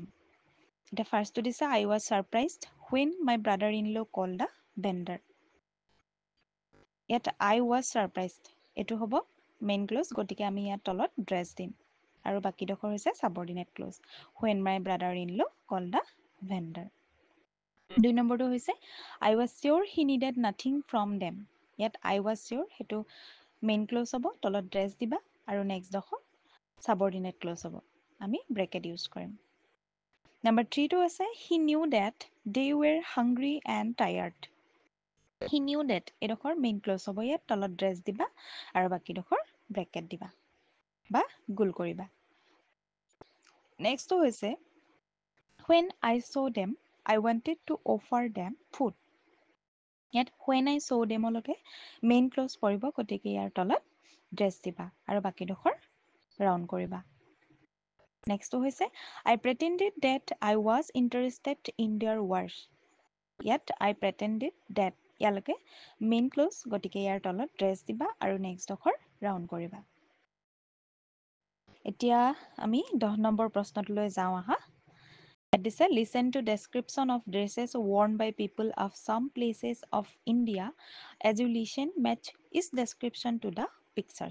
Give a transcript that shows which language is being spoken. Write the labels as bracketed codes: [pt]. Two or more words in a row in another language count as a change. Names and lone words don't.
[as] এতিয়া ফাৰ্ষ্টটো দিছে [en] I was surprised when my brother in law call the vendor. [as] ইয়াত [en] I was surprised [as] এইটো হ'ব [en] main clause, [as] গতিকে আমি ইয়াত তলত ড্ৰেছ দিম আৰু বাকীডোখৰ হৈছে [en] subordinate clause when my brother in law call the vendor. [as] 2 নম্বৰটো হৈছে [en] I was sure he needed nothing from them. [as] ইয়াত [en] I was sure [as] সেইটো [en] main clause [as] হ'ব, তলত ড্ৰেছ দিবা আৰু নেক্সটডোখৰ [en] subordinate clause [as] হ'ব, আমি [en] bracket use [as] কৰিম। নাম্বাৰ 3টো আছে [en] he knew that they were hungry and tired. he knew that [as] এইডোখৰ [en] main clause [as] হ'ব, ইয়াত তলত ড্ৰেছ দিবা আৰু বাকীডোখৰ ব্ৰেকেট দিবা বা গোল কৰিবা। নেক্সটটো হৈছে [en] when I saw them I wanted to offer them food। [as] ইয়াত [en] when I saw them [as] লৈকে [en] main clause [as] পৰিব, গতিকে ইয়াৰ তলত ড্ৰেছ দিবা আৰু বাকীডোখৰ ৰাউণ্ড কৰিবা। নেক্সটটো হৈছে [en] I pretended that I was interested in their work। [as] ইয়াত [en] I pretended that [as] ইয়ালৈকে [en] main clause, [as] গতিকে ইয়াৰ তলত ড্ৰেছ দিবা আৰু নেক্সটডোখৰ ৰাউণ্ড কৰিবা। এতিয়া আমি 10 নম্বৰ প্ৰশ্নটোলৈ যাওঁ আহা। ইয়াত দিছে [en] listen to description of dresses worn by people of some places of India as you listen match its description to the pictures.